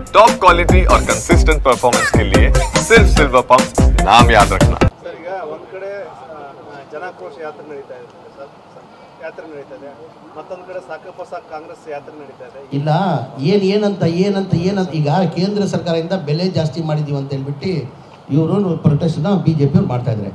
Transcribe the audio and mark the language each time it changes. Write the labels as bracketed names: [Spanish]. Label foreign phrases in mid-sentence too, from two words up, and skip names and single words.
[Hindi] टॉप क्वालिटी और कंसिस्टेंट परफॉर्मेंस के लिए सिर्फ सिल्वर पंप नाम याद रखना। [Kannada] सर ಈಗ ಒಂದು ಕಡೆ ಜನಾಕ್ರೋಶ ಯಾತ್ರೆ ನಡೀತಾ ಇದೆ ಸರ್, ಯಾತ್ರೆ ನಡೀತಾ ಇದೆ, ಮತ್ತೊಂದು ಕಡೆ ಸಾಕಪ್ಪ ಸಾಕು ಕಾಂಗ್ರೆಸ್ ಯಾತ್ರೆ ನಡೀತಾ ಇದೆ. ಇಲ್ಲ ಏನಂತ ಈಗ ಕೇಂದ್ರ ಸರ್ಕಾರದಿಂದ ಬೆಲೆ ಜಾಸ್ತಿ ಮಾಡಿದೀವಿ ಅಂತ ಹೇಳ್ಬಿಟ್ಟು ಇವರು ಪ್ರೊಟೆಸ್ಟ್ನ BJP ಅವ್ರು ಮಾಡ್ತಾ ಇದ್ದಾರೆ.